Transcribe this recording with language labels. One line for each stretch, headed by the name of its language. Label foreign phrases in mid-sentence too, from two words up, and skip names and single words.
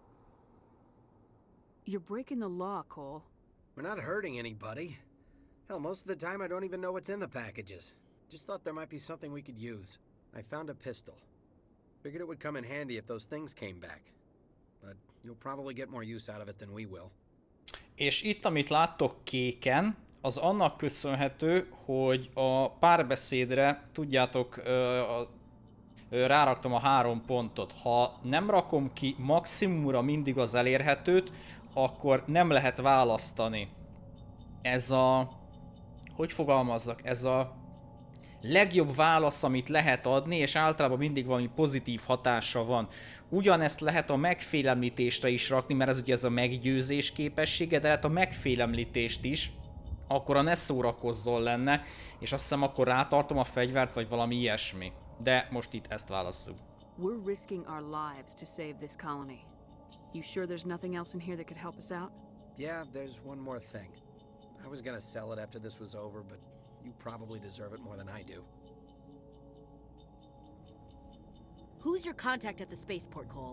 English: You're breaking the law, Cole. We're not hurting anybody. Hell, most of the time I don't even know what's in the packages. Just thought there might be something we could use. I found a pistol. Figured it would come in handy if those things came back. But you'll probably get more use out of it than we will.
Hungarian: És itt, amit láttok kéken, az annak köszönhető, hogy a párbeszédre, tudjátok, ráraktam a 3 pontot. Ha nem rakom ki maximumra mindig az elérhetőt, akkor nem lehet választani. Ez a... Hogy fogalmazzak? Ez a legjobb válasz, amit lehet adni, és általában mindig valami pozitív hatása van. Ugyanezt lehet a megfélemlítésre is rakni, mert ez ugye ez a meggyőzés képessége, de lehet a megfélemlítést is, akkor a ne szórakozzon lenne, és azt hiszem akkor rátartom a fegyvert, vagy valami ilyesmi. De most itt ezt válasszuk.
English: We're risking our lives to save this colony. You sure there's nothing else in here that could help us out? Yeah, there's one more thing. I was gonna sell it after this was over, but you probably deserve it more than I do. Who's your contact at the spaceport, Cole?